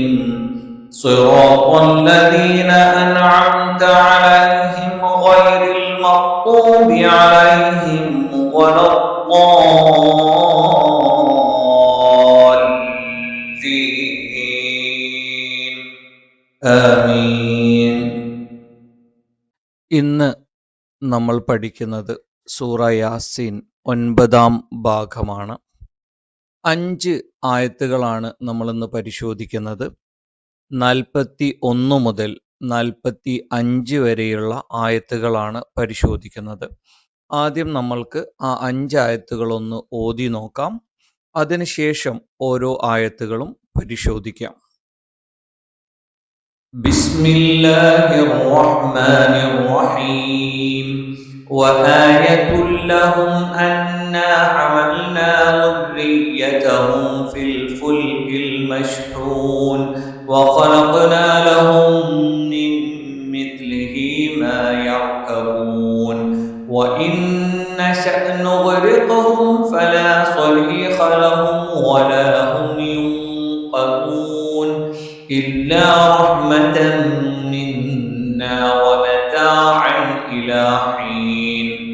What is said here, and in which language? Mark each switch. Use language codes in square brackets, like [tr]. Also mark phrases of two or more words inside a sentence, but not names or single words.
[ar] صراط الذين أنعمت عليهم غير المغضوب عليهم ولا الضالين. آمين. [ml] ഇന്ന് നമ്മൾ പഠിക്കുന്നത് സൂറ യാസീൻ 9-ാം ഭാഗമാണ്. 5 ആയത്തുകളാണ് നമ്മളിന്ന് പരിശോധിക്കുന്നത്. 41 മുതൽ 45 വരെയുള്ള ആയത്തുകളാണ് പരിശോധിക്കുന്നത്. ആദ്യം നമ്മൾക്ക് ആ 5 ആയത്തുകളൊന്ന് ഓതി നോക്കാം. അതിനുശേഷം ഓരോ ആയത്തുകളും പരിശോധിക്കാം. [ar] بسم الله الرحمن الرحيم. وآية لهم أنا حملنا ذريتهم في الفلك المشحون وخلقنا لهم من مثله ما يركبون وإن نشأ نغرقهم فلا صريخ لهم ولا هم ينقذون إلا رحمة منا ومتاعا إلى حين.